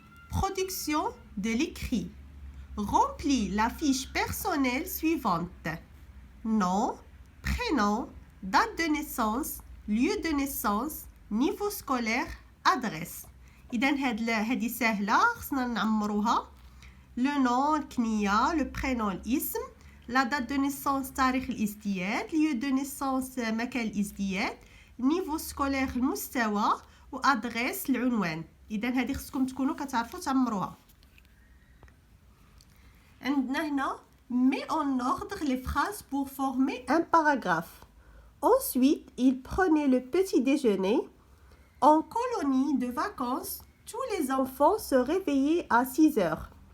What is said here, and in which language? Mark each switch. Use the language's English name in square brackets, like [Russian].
[French] Production de l'écrit. Remplis la fiche personnelle suivante. Nom, prénom, date de naissance, lieu de naissance, niveau scolaire, adresse. [Arabic] إذا هذه سهلة خصنا نعمروها. [French] Le nom الكنية, le prénom الاسم, la date de naissance تاريخ الازدياد, lieu de naissance مكان الازدياد, niveau scolaire المستوى وادريس العنوان. [Arabic] إذا هذه خصكم تكونوا كتعرفوا تعمروها. عندنا هنا [French] mets en ordre les phrases pour former un paragraphe. Ensuite, il prenait le petit déjeuner. En colonie de vacances, tous les enfants se réveillaient à 6 heures.